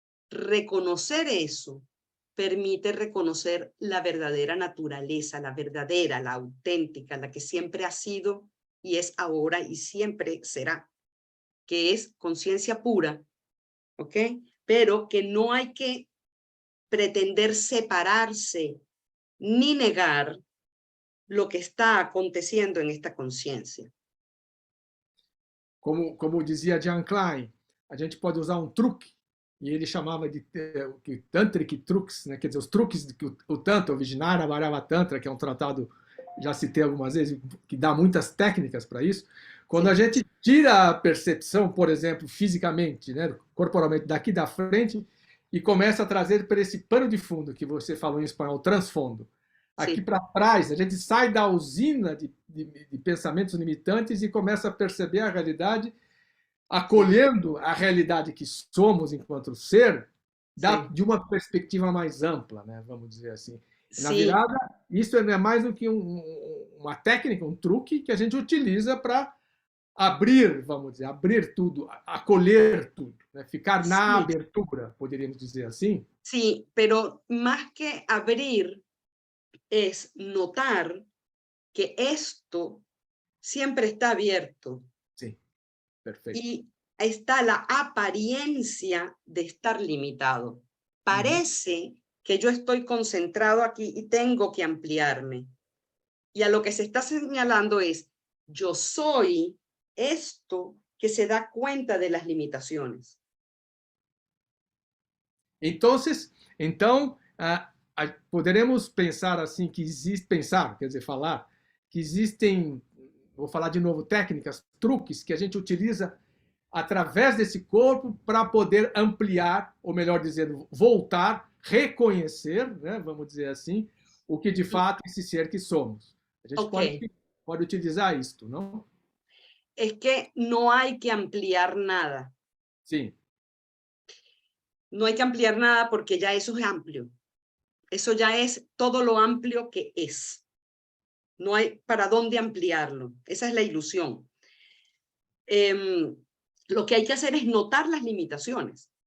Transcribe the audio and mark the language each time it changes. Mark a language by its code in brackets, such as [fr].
[es] reconocer eso permite reconocer la verdadera naturaleza, la verdadera, la auténtica, la que siempre ha sido y es ahora y siempre será, que es conciencia pura, ¿ok? Pero que no hay que pretender separarse ni negar lo que está aconteciendo en esta conciencia. [pt] Como dizia Jan Klein, a gente pode usar um truque, e ele chamava de Tantric Truques, né? Quer dizer, os truques que o Tantra, o Vijnana Bharava Tantra, que é um tratado, já citei algumas vezes, que dá muitas técnicas para isso. Quando Sim. a gente tira a percepção, por exemplo, fisicamente, né, corporalmente, daqui da frente, e começa a trazer para esse pano de fundo, que você falou em espanhol, transfondo. Aqui Sim. para trás, a gente sai da usina de pensamentos limitantes e começa a perceber a realidade, acolhendo a realidade que somos enquanto ser, de uma perspectiva mais ampla, né? Vamos dizer assim. Na virada, isso não é mais do que uma técnica, um truque que a gente utiliza para abrir, vamos dizer, abrir tudo, acolher tudo, né? Ficar na abertura, poderíamos dizer assim. [es] Sí, pero más que abrir es notar que esto siempre está abierto. Sí, perfecto. Y está la apariencia de estar limitado. Parece que yo estoy concentrado aquí y tengo que ampliarme. Y a lo que se está señalando es, yo soy esto que se da cuenta de las limitaciones. [pt] Então, poderemos pensar assim que quer dizer, falar que existem, vou falar de novo, técnicas, truques que a gente utiliza através desse corpo para poder ampliar, ou melhor dizendo, voltar, reconhecer, né, vamos dizer assim, o que de fato esse ser que somos. A gente pode utilizar isto, não? [es] Es que no hay que ampliar nada. [pt] Sim. [es] No hay que ampliar nada porque ya eso es amplio. Eso ya es todo lo amplio que es. No hay para dónde ampliarlo. Esa es la ilusión. Lo que hay que hacer es notar las limitaciones.